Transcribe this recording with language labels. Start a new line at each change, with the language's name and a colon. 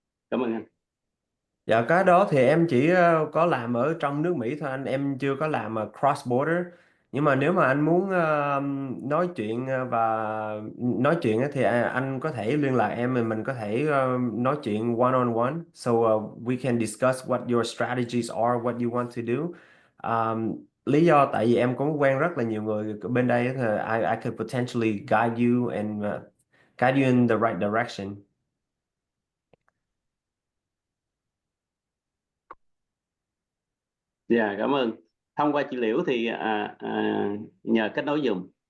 Vietnamese: Cảm ơn anh. Dạ, cái đó thì em chỉ có làm ở trong nước Mỹ thôi anh, em chưa có làm cross border. Nhưng mà nếu mà anh muốn nói chuyện và nói chuyện thì anh có thể liên lạc em, mình có thể nói chuyện
English: one on one. So we can discuss what your strategies are, what you want to do.
Vietnamese: Lý do tại vì em cũng quen rất là nhiều người bên đây thì
English: I could potentially guide you and guide you in the right direction.
Vietnamese: Dạ, cảm ơn. Thông qua chị Liễu thì nhờ kết nối dùm.